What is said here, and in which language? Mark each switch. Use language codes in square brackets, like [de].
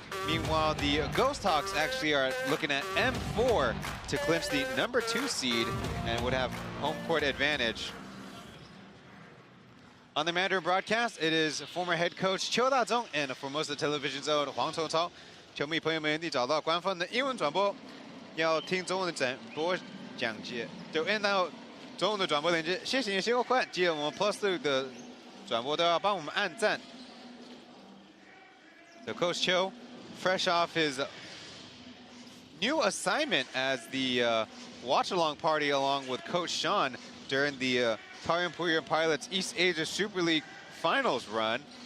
[en] Meanwhile, the Ghost Hawks actually are looking at M4 to clinch the number 2 seed and would have home court advantage. On the Mandarin broadcast, it is former head coach Qiu Dazhong and Formosa Television's own Huang Congcao. [zh] 球迷朋友们，你找到官方的英文转播，要听中文的转播讲解，就按到中文的转播链接。谢谢你，谢过快，记得我们 Plus 6的转播都要帮我们按赞。 [en] So Coach Qiu, fresh off his new assignment as the watch-along party along with Coach Sean during the Pauian Pilots East Asia Super League Finals run.